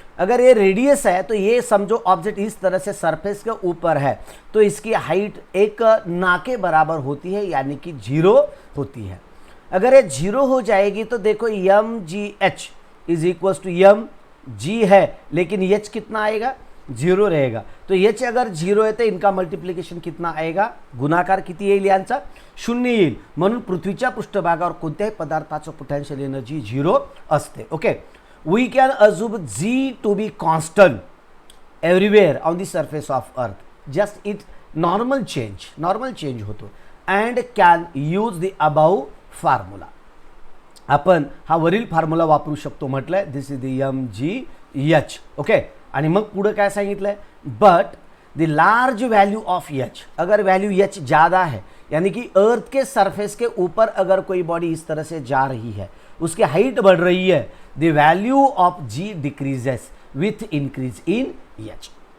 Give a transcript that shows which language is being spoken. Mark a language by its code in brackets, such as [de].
[hi] अगर ये रेडियस है तो ये समझो ऑब्जेक्ट इस तरह से सरफेस के ऊपर है, तो इसकी हाइट एक ना के बराबर होती है, यानी कि 0 होती है। अगर ये 0 हो जाएगी तो देखो M G H is equal to M G है, लेकिन एच कितना आएगा, 0 रहेगा। तो एच अगर 0 आहे तर इनका मल्टिप्लिकेशन कितना आएगा, [mr] गुणाकार किती येईल यांचा, 0 येईल। म्हणून पृथ्वीच्या पृष्ठभागावर कोणत्याही पदार्थाचं पोटेन्शियल एनर्जी 0 असते। [en] Okay, we can assume g to be constant everywhere on the surface of earth, just it normal change होतो, and can use the above formula. [mr] आपण हा वरील फॉर्म्युला वापरू शकतो, म्हटलंय [en] This is the m g h. [hi] Okay, आणि मग पुढे काय सांगितलंय, [en] but the large value of H, [hi] अगर वैल्यू एच ज़्यादा है, यानी कि अर्थ के सरफेस के ऊपर अगर कोई बॉडी इस तरह से जा रही है, उसकी हाइट बढ़ रही है, [en] The value of G decreases with increase in H.